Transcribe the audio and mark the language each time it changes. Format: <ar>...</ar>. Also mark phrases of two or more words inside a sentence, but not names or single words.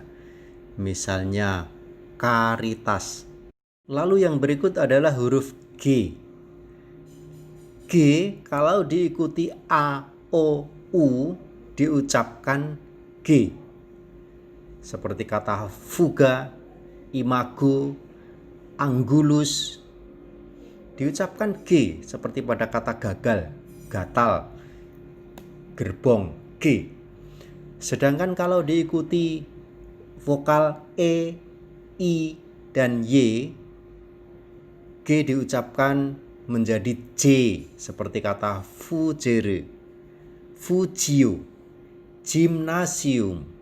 <id>Misalnya karitas. Lalu yang berikut adalah huruf G. G kalau diikuti A, O, U diucapkan G. Seperti kata</id> <la>fuga, imago, anggulus,</la> <id>diucapkan G seperti pada kata gagal, gatal, gerbong, G. Sedangkan kalau diikuti vokal E, I, dan Y, G diucapkan menjadi J seperti kata</id> <la>fugere, fugio, gimnasium.</la>